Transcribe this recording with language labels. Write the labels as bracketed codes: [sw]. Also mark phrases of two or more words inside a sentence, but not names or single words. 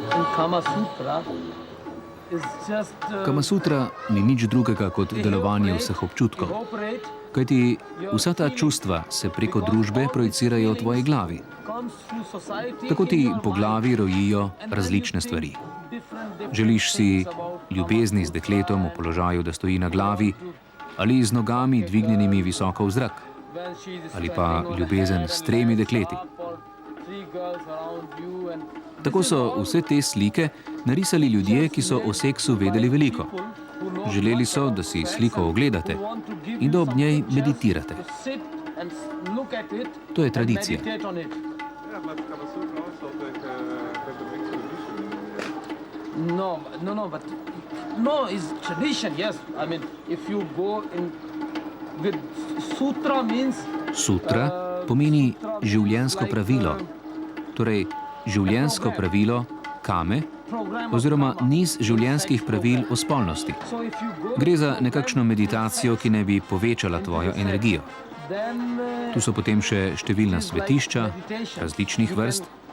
[en] Kama Sutra is just [sl] Kamasutra ni nič drugega kot delovanje vseh občutkov, kajti vsa ta čustva se preko družbe projicirajo v tvoji glavi. Tako ti po glavi rojijo različne stvari. Želiš si ljubezni z dekletom v položaju, da stoji na glavi, ali z nogami dvignjenimi visoko v zrak, ali pa ljubezen s 3 dekleti. Tako so vse te slike narisali ljudje, ki so o seksu vedeli veliko. Želeli so, da si sliko ogledate in da ob njej meditirate. To je tradicija. [en] No, it's tradition, yes. I mean, if you go in with sutra means [sl] Sutra pomeni življenjsko pravilo, torej življenjsko pravilo kame oziroma niz življenjskih pravil o spolnosti. Gre za nekakšno meditacijo, ki ne bi povečala tvojo energijo. Tu so potem še številna svetišča različnih vrst.